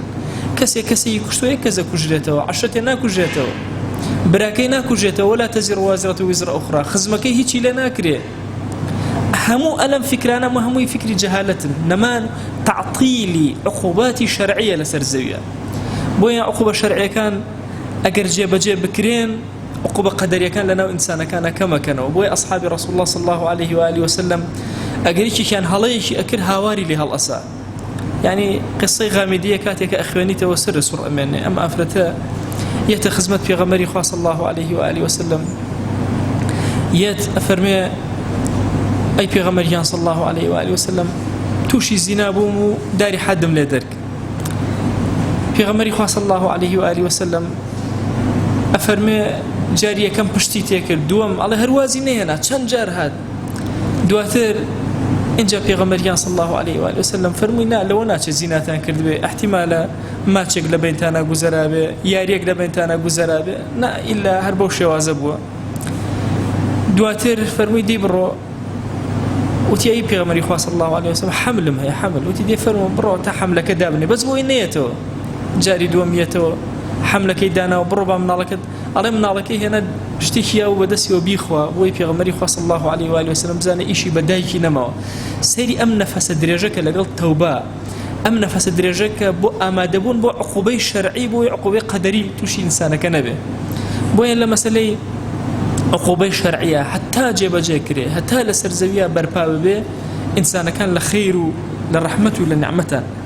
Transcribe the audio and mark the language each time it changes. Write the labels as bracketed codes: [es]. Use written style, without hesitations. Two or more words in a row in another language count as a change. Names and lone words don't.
[ckb] کەسێکی کوشتووە یەک کەسە کوژرێتەوە، عەشرەتێ ناکوژێتەوە، براکەی ناکوژێتەوە، [ar] ولا تەزیر وازرەة وزر ئوخرى، [ckb] خزمەکەی هیچی لێ ناکرێ. هەموو ئەلەم فکرانە هەمووی فکری جەهالەتن، نەمان تعطیلی عقوباتی شەرعیە لەسەر زەویە. بۆیە عقوبە شەرعیەکان ئەگەر جێبەجێ بکرێن، عقوبە قەدەریەکان لەناو ئینسانەکانە کەمەکەنەوە. بۆیە ئەصحابی ڕەسوڵ الله [ar] صلی الله عليه وآله وسلم [ckb] ئەگەر یەکێکیان هەڵەیەکی ئەکرد هاواری لێ هەڵئەسا. یعنی قسەی غامیدیە کاتێکە ئەخوێنیتەوە سر سوڕ ئەمێنێ. ئەم ئافرەتە یەتە خزمەت پێغەمبەری خوا [ar] صلی الله عليه وآله وسلم، [ckb] یەت ئەفەرمێ ئەی پێغەمبەریان [ar] صلی الله عليه وآله وسلم [ckb] تووشی زینا بووم و داری حەدم لێ دەرک. پێغەمبەری خوا [ar] صلی الله عليه وآله وسلم [ckb] ئەفەرمێ جاری یەکەم پشتی تێکرد، دووەم ئەڵێ هەروازی نەهێنا، چەند جار هات. دواتر اینجا پێغەمبەریان [ar] صلی الله عليه وآله وسلم [ckb] فەرمووی نا لەوە ناچێت زیناتان کرد بێ، احتیمالە ماچێک لە بینتانە گوزەرا بێ، یاریەک لە بینتانە گوزەرا بێ، نا ئیلا هەر بەو شێوازە بووە. دواتر فەرمووی دی بڕۆ، وتی ئەی پێغەمبەری خوا [ar] صلی الله عليه وسلم [ckb] حەملم هەیە، حەمل. وتی دێ فەرمووە بڕۆ تا حەملەکە دابنێ، بەس بۆی نەیەتەوە. جاری دووەم یەتەوە حەملەکەی داناوە، بڕۆ با مناڵەکەت، ئەڵێ مناڵەکەی هێنا شتێکی یا و بەدەستیەوە بیخوا. بۆی پێغەمبەری خوا [ar] صلی الله عليه وآله وسلم [ckb] بزانە ئیشی بە دایکی نەماوە. سەیری ئەم نەفەسە درێژەکە لەگەڵ تەوبە، ئەم نەفەسە درێژەکە بۆ ئامادەبوون بۆ عقوبەی شەرعی، بۆی عقوبەی قەدەری تووشی ئینسانەکە نەبێ. بۆیە لە مەسەلەی عقوبەی شەرعیە هەتا جێبەجێ کرێ، هەتا لەسەر زەویە بەرپا ببێ، ئینسانەکان لە خەیر و لە ڕەحمەت و لە نعمەتان.